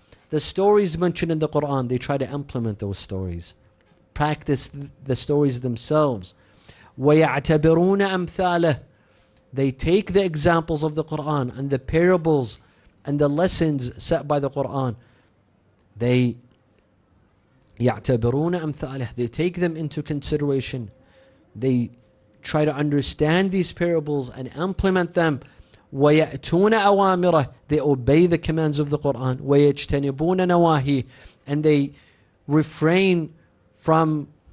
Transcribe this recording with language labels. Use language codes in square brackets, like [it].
[en] The stories mentioned in the Quran, they try to implement those stories. Practice the stories themselves. [ar] وَيَعْتَبِرُونَ أَمْثَالَهُ. [en] They take the examples of the Quran and the parables and the lessons set by the Quran. They [ar] يَعْتَبِرُونَ أَمْثَالَهُ. [en] They take them into consideration. They try to understand these parables and implement them. [ar] وَيَأْتُونَ أَوَامِرَهُ. [en] They obey the commands of the Quran. [ar] وَيَجْتَنِبُونَ نَوَاهِهِ. [en] And they refrain from